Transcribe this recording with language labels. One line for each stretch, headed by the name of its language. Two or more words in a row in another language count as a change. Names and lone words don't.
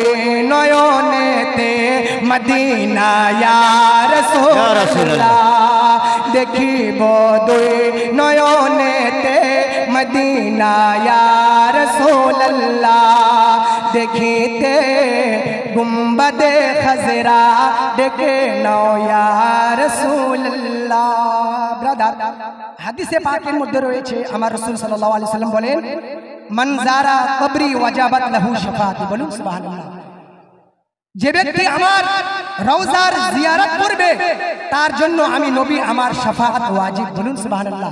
Bangla: নয়নেতে মদীনা
Arabic: يا رسول الله,
Bangla: দেখিব দুই নয়নেতে মদীনা
Arabic: يا رسول الله,
Bangla: দেখিতে গুম্বদে খজরা দেখে নাও
Arabic: يا رسول الله.
Bangla: ब्रादार হাদিসে পাকের মধ্যে রয়েছে আমার রাসূল
Arabic: صلى الله عليه وسلم
Bangla: বলেন,
Arabic: من زار قبري وجبت له شفاعتي,
Bangla: বলুন সুবহানাল্লাহ। যে ব্যক্তি আমার রওজার জিয়ারত করবে তার জন্য আমি নবী আমার শাফাআত ওয়াজিব, বলুন সুবহানাল্লাহ।